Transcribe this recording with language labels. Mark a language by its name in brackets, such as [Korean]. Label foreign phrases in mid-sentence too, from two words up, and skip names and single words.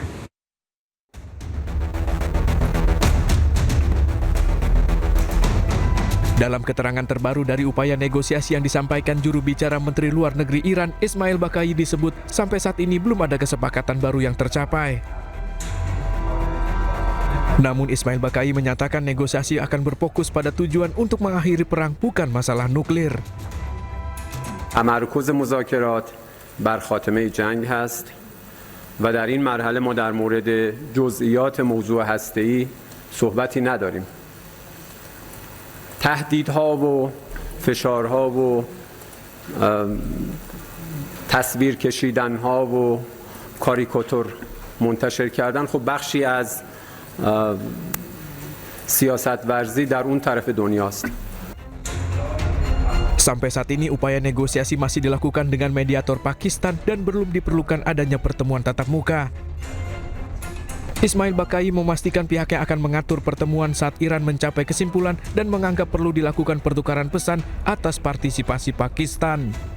[Indonesian] Dalam keterangan terbaru dari upaya negosiasi yang disampaikan juru bicara Menteri Luar Negeri Iran, Ismail Baqai, disebut sampai saat ini belum ada kesepakatan baru yang tercapai. Namun Ismail Baqai menyatakan negosiasi akan berfokus pada tujuan untuk mengakhiri perang, bukan masalah nuklir. [Persian] تمرکز مذاکرات بر خاتمه جنگ هست و در این مرحله ما در مورد جزئیات موضوع هسته‌ای صحبتی نداریم. تهدیدها و فشارها و تصویر کشیدنها و کاریکاتور منتشر کردن خب بخشی از سیاست‌ورزی در اون طرف دنیاست. [Indonesian] Sampai saat ini upaya negosiasi masih dilakukan dengan mediator Pakistan dan belum diperlukan adanya pertemuan tatap muka. Ismail Baqai memastikan pihaknya akan mengatur pertemuan saat Iran mencapai kesimpulan dan menganggap perlu dilakukan pertukaran pesan atas partisipasi Pakistan.